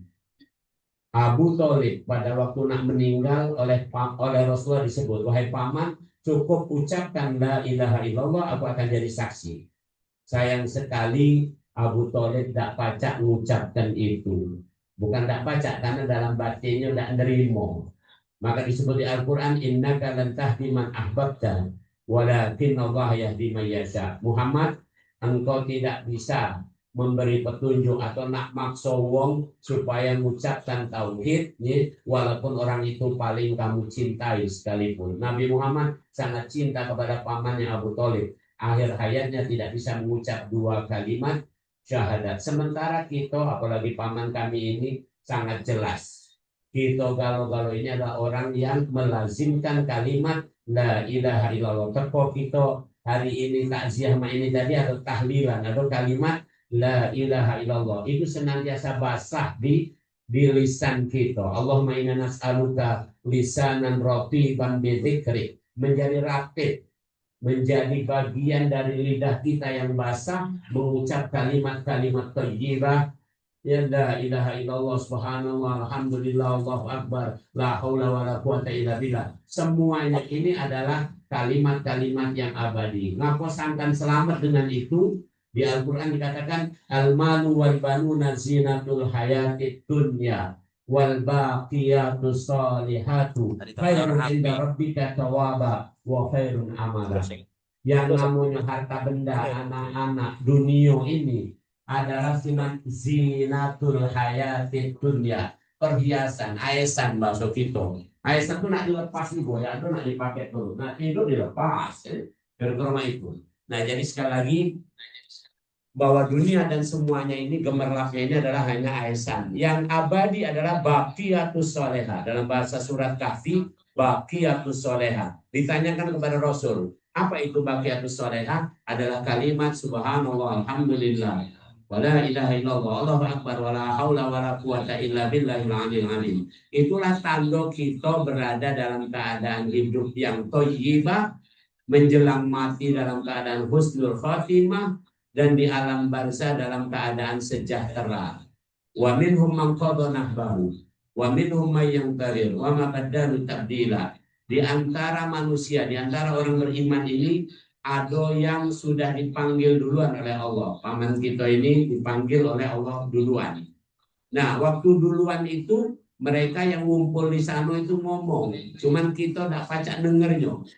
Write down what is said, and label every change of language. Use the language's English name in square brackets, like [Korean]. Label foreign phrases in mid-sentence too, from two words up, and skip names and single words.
[Indonesian] Abu Thalib pada waktu nak meninggal oleh Rasulullah disebut, wahai paman, cukup ucapkan [Arabic] لا إله إلا الله, [Indonesian] aku akan jadi saksi. Sayang sekali Abu Thalib tidak pacak mengucapkan itu. Bukan tidak pacak, karena dalam batinnya tidak nerimo. Maka disebut di Al-Quran, [Arabic] إنك لن تهدي من أحببت ولكن الله يهدي من يشاء. [Indonesian] Muhammad, engkau tidak bisa memberi petunjuk atau nak maksa wong supaya mengucapkan tauhid walaupun orang itu paling kamu cintai sekalipun. Nabi Muhammad sangat cinta kepada pamannya Abu Thalib. Akhir hayatnya tidak bisa mengucap 2 kalimat syahadat. Sementara kita, apalagi paman kami ini, sangat jelas. Kita galau-galau ini adalah orang yang melazimkan kalimat [Arabic] لا إله إلا الله. [Indonesian] Teko kita hari ini takziah ini tadi atau tahlilan atau kalimat [Arabic] لا إله إلا الله [Indonesian] itu senantiasa basah di lisan kita. [Arabic] اللهم إنا نسألك لسانا رطبا بذكرك, [Indonesian] menjadi ratib, menjadi bagian dari lidah kita yang basah mengucap kalimat-kalimat thayyibah. [Arabic] يا لا إله إلا الله سبحان الله الحمد لله الله أكبر لا حول ولا قوة إلا بالله. [Indonesian] Semuanya ini adalah kalimat-kalimat yang abadi. Ngapa sangkan selamat dengan itu? Di Al-Qur'an dikatakan [Arabic] المال والبنون زينة الحياة الدنيا والباقيات الصالحات خير عند ربك ثوابا وخير أملا. [Indonesian] Yang namanya harta benda, anak-anak, dunia ini adalah [Arabic] زينة الحياة الدنيا, [Indonesian] perhiasan, aisan bahasa kita. Aisan itu nak dilepas nih boy, itu nak dipakai dulu. Nah itu dilepas, karena itu. Nah jadi sekali lagi bahwa dunia dan semuanya ini gemerlapnya ini adalah hanya aisan. Yang abadi adalah [Arabic] الباقيات الصالحات. [Indonesian] Dalam bahasa surat Kahfi, [Arabic] الباقيات الصالحات. [Indonesian] Ditanyakan kepada Rasul, apa itu [Arabic] الباقيات الصالحات? [Indonesian] Adalah kalimat [Arabic] سبحان الله الحمد لله ولا إله إلا الله الله أكبر ولا حول ولا قوة إلا بالله العلي العظيم. [Indonesian] Itulah tanda kita berada dalam keadaan hidup yang thayyibah, menjelang mati dalam keadaan [Arabic] حسن الخاتمة, [Indonesian] dan di alam barzah dalam keadaan sejahtera. [Arabic] ومنهم من قضى نحبه ومنهم من ينتظر وما بدلوا تبديلا. [Indonesian] Di antara manusia, di antara orang beriman ini ada yang sudah dipanggil duluan oleh Allah. Paman kita ini dipanggil oleh Allah duluan. Nah, waktu duluan itu mereka yang ngumpul di sana itu ngomong, cuman kita tidak pacak dengernya.